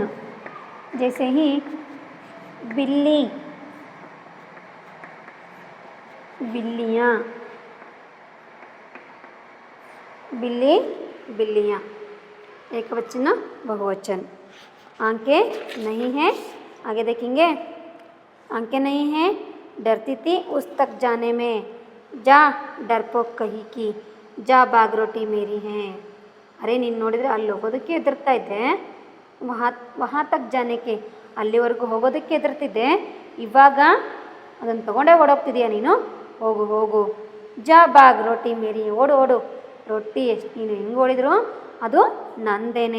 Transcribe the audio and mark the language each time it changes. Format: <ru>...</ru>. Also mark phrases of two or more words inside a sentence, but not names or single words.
<hi>जैसे ही बिल्ली बिल्लियाँ, बिल्ली बिल्लियाँ, एक वचन बहुवचन. आंखें नहीं है, आगे देखेंगे. आंखें नहीं है, डरती थी उस तक जाने में, जा डरपोक कही की, जा बाग रोटी मेरी है.</hi> <kn>ಅರೆ ನೀನು ನೋಡಿದರೆ ಅಲ್ಲಿ ಹೋಗೋದಕ್ಕೆ ಹೆದರ್ತಾ ಇದ್ದೆ,</kn> <hi>वहाँ तक जाने</hi> <kn>ಅಲ್ಲಿವರೆಗೂ ಹೋಗೋದಕ್ಕೆ ಹೆದರ್ತಿದ್ದೆ, ಇವಾಗ ಅದನ್ನು ತೊಗೊಂಡೇ ಓಡೋಗ್ತಿದೀಯ ನೀನು, ಹೋಗು ಹೋಗು.</kn> <hi>जा भाग रोटी मेरी,</hi> <kn>ಓಡು ಓಡು, ರೊಟ್ಟಿ ಎಷ್ಟು ನೀನು ಹೆಂಗೆ ಓಡಿದ್ರು ಅದು ನಂದೇನೆ.</kn>